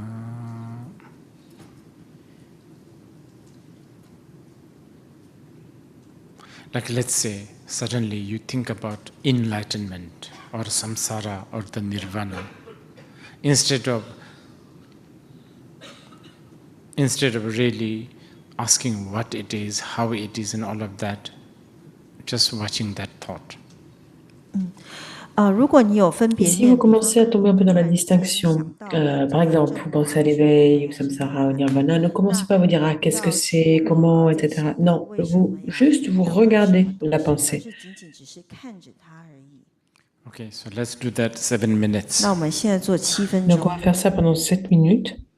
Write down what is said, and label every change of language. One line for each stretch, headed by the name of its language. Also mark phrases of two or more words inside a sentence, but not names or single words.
English: let's say suddenly you think about enlightenment or samsara or the nirvana, instead of really asking what it is, how it is, and all of that, just watching that thought.
Chinese: 如果你有分别
French: Si vous
Chinese: 念，
French: commencez à tomber un peu dans la distinction, par exemple, vous pensez à l'éveil, au samsara, au nirvana, ne commencez pas à vous dire ah, qu'est-ce que c'est, comment, etc. Non, juste vous regardez la pensée.
Chinese: 仅仅只是看着它而已。
English: Okay, so let's do that 7 minutes.
Chinese: 那我们现在做7分
French: Donc on
Chinese: 钟。
French: va faire ça pendant 7 minutes.